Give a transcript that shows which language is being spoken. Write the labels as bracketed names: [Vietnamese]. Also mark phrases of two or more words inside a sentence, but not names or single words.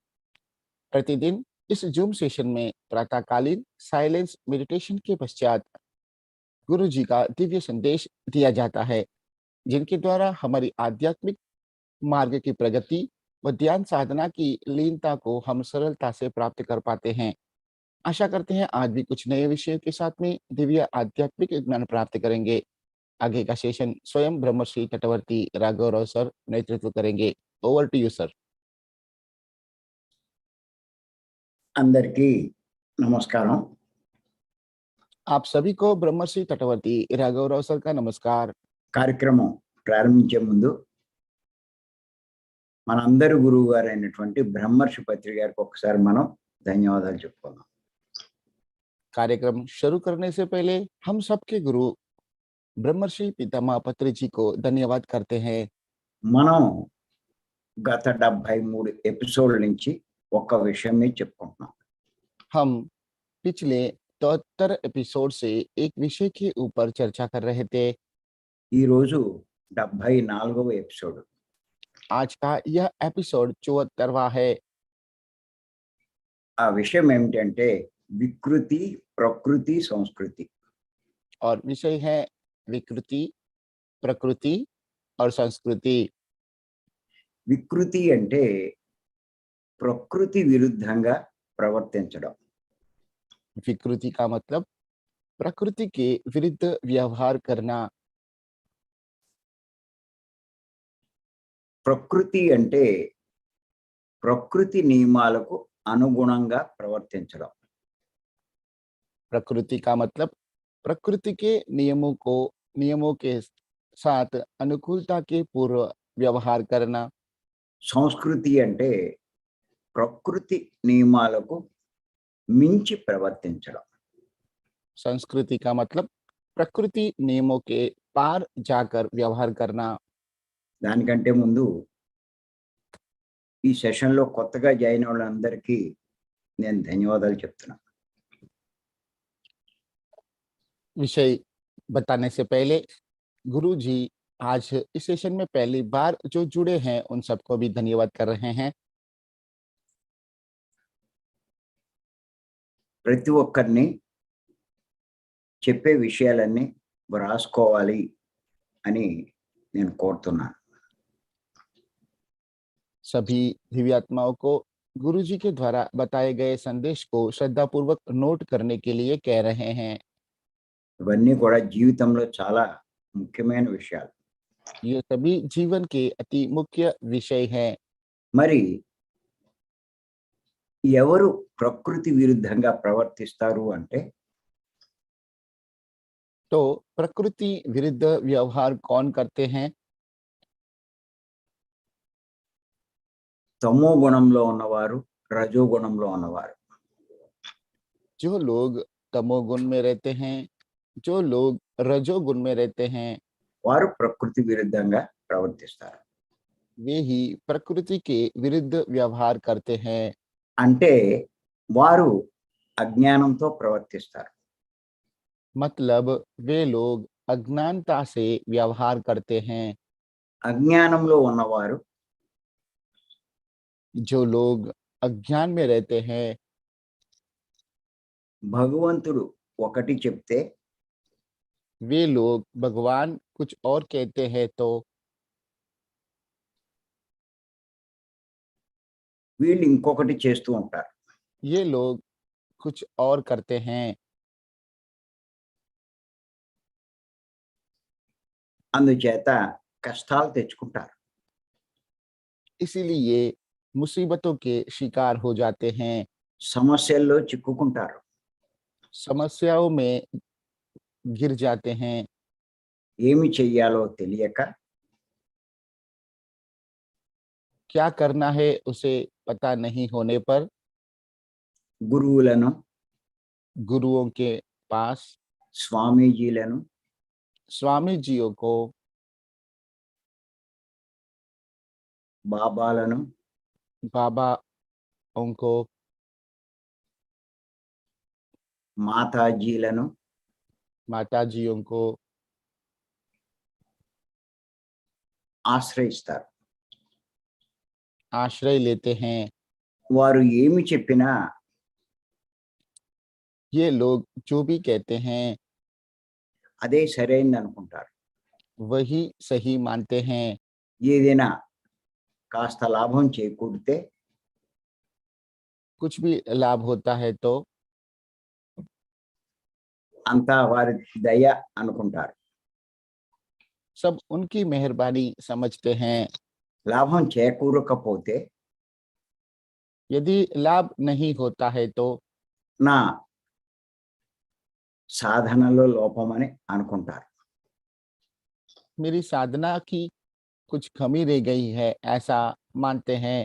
[Hindi] प्रतिदिन इस जूम सेशन में प्रातःकालीन [English] silence meditation [Hindi] के पश्चात गुरु जी का दिव्य संदेश दिया जाता है, जिनके द्वारा हमारी आध्यात्मिक मार्ग की प्रगति व ध्यान साधना की लीनता को हम सरलता से प्राप्त कर पाते हैं। आशा करते हैं आज भी कुछ नए विषयों के साथ में दिव्य आध्यात्मिक ज्ञान प्राप्त करेंगे। आगे का सेशन स्वयं ब्रह्मश्री तटवर्ती राघवराव सर नेतृत्व करेंगे। [English] over to you sir. [Telugu] అందరికీ నమస్కారం। [Hindi] आप सभी को ब्रह्मश्री तटवर्ती राघवराव सर का नमस्कार। [Telugu] కార్యక్రమం ప్రారంభించే ముందు మనందరి గురువు గారు అయినటువంటి బ్రహ్మర్షి పత్రి గారికి ఒకసారి మనం ధన్యవాదాలు చెప్పుకుందాం। [Hindi] कार्यक्रम शुरू करने से पहले हम सबके गुरु ब्रह्मर्षि पितामह पत्री जी को धन्यवाद करते हैं। [Telugu] మనం గత 73 ఎపిసోడ్ల నుంచి ఒక విషయం మీద చెప్పుకుంటున్నాం। [Hindi] हम पिछले 73 एपिसोड से एक विषय के ऊपर चर्चा कर रहे थे। [Telugu] ఈ రోజు 74వ ఎపిసోడ్। [Hindi] आज का यह एपिसोड 74वां है। [Telugu] ఆ విషయం ఏమిటంటే వికృతి, ప్రకృతి, సంస్కృతి। [Hindi] और विषय है विकृति, प्रकृति और संस्कृति। [Telugu] వికృతి అంటే ప్రకృతి విరుద్ధంగా ప్రవర్తించడం। [Hindi] विकृति का मतलब प्रकृति के विरुद्ध व्यवहार करना। [Telugu] ప్రకృతి అంటే ప్రకృతి నియమాలకు అనుగుణంగా ప్రవర్తించడం। [Hindi] प्रकृति का मतलब प्रकृति के नियमों के साथ अनुकूलता के पूर्व व्यवहार करना। [Telugu] సంస్కృతి అంటే ప్రకృతి నియమాలకు మించి ప్రవర్తించడం। [Hindi] संस्कृति का मतलब प्रकृति नियमों के पार जाकर व्यवहार करना। [Telugu] దానికంటే ముందు ఈ సెషన్‌లో కొత్తగా జాయిన్ అయిన వాళ్ళందరికీ నేను ధన్యవాదాలు చెప్తున్నాను। [Hindi] विषय बताने से पहले गुरु जी आज इस सेशन में पहली बार जो जुड़े हैं उन सबको भी धन्यवाद कर रहे हैं। [Telugu] ప్రతి ఒక్కరిని చెప్పే విషయాలన్నీ వ్రాసుకోవాలి అని నేను కోరుతున్నాను। [Hindi] सभी दिव्यात्माओं को गुरु जी के द्वारा बताए गए संदेश को श्रद्धापूर्वक नोट करने के लिए कह रहे हैं। [Telugu] ఇవన్నీ కూడా జీవితంలో చాలా ముఖ్యమైన విషయాలు। [Hindi] ये सभी जीवन के अति मुख्य विषय हैं। [Telugu] మరి ఎవరు ప్రకృతి విరుద్ధంగా ప్రవర్తిస్తారు అంటే [Hindi] तो प्रकृति विरुद्ध व्यवहार कौन करते हैं? [Telugu] తమో గుణంలో ఉన్నవారు, రజో గుణంలో ఉన్నవారు। [Hindi] जो लोग तमोगुण में रहते हैं, जो लोग रजोगुण में रहते हैं, [Telugu] వారు ప్రకృతి విరుద్ధంగా ప్రవర్తిస్తారు। [Hindi] वे ही प्रकृति के विरुद्ध व्यवहार करते हैं। [Telugu] అంటే వారు అజ్ఞానంతో ప్రవర్తిస్తారు। [Hindi] मतलब वे लोग अज्ञानता से व्यवहार करते हैं। [Telugu] అజ్ఞానంలో ఉన్నవారు [Hindi] जो लोग अज्ञान में रहते हैं, [Telugu] భగవంతుడు ఒకటి చెప్తే [Hindi] वे लोग भगवान कुछ और कहते हैं तो [Telugu] వీళ్ళు ఇంకొకటి చేస్తూ ఉంటారు। [Hindi] ये लोग कुछ और करते हैं। [Telugu] అందుచేత కష్టాలు తెచ్చుకుంటారు। [Hindi] इसीलिए मुसीबतों के शिकार हो जाते हैं, [Telugu] సమస్యల్లో చిక్కుకుంటారు। [Hindi] समस्याओं में गिर जाते हैं। [Telugu] ఏమి చెయ్యాలో తెలియక [Hindi] क्या करना है उसे पता नहीं होने पर [Telugu] గురువులను, [Hindi] गुरुओं के पास, [Telugu] స్వామీజీలను, [Hindi] स्वामी जियों को, [Telugu] బాబాలను, [Hindi] बाबा उनको [Telugu] మాతాజీలను [Hindi] माताजियों को [Telugu] ఆశ్రయిస్తారు. [Hindi] आश्रय लेते हैं। [Telugu] వారు ఏమి చెప్పినా [Hindi] ये लोग जो भी कहते हैं [Telugu] అదే సరైనది అనుకుంటారు. [Hindi] वही सही मानते हैं। [Telugu] ఏదైనా కాస్త లాభం చేకూరితే [Hindi] कुछ भी लाभ होता है तो [Telugu] అంతా వారి దయ అనుకుంటారు. [Hindi] सब उनकी मेहरबानी समझते हैं। [Telugu] లాభం చేకూరకపోతే [Hindi] यदि लाभ नहीं होता है तो [Telugu] నా సాధనలో లోపమని అనుకుంటారు. [Hindi] मेरी साधना की कुछ कमी रह गई है, ऐसा मानते हैं।